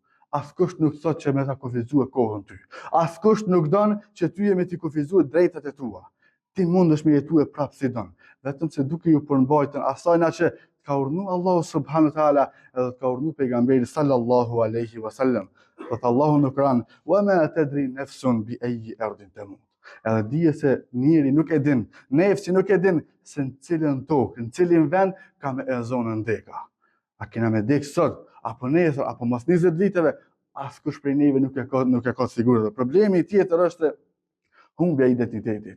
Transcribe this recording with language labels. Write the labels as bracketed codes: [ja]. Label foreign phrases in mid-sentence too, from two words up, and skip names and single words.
[sq] Askush nuk thot që me ta kufizue kohën ty. Askush nuk don që ty me t'i kufizue drejtat e tua. ti mundesh me jetue prapë si don, vetëm se duke ju përmbajtur asajna që ka urdhëruar Allahu [ar] سبحانه وتعالى [sq] edhe ka urdhëruar pejgamberi [ar] صلى الله عليه وسلم. [sq] Thot Allahu në Kur'an: [ar] "وما تدري نفس بأي أرض تموت." [sq] Edhe dije se njeri nuk e din, nefsi nuk e din se në cilën tokë, në cilin vend ka me e zonën ndeka. A kena me dek sot, apo nesër, apo mas 20 viteve, askush prej neve nuk e ka sigurt. Problemi tjetër është humbja e identitetit.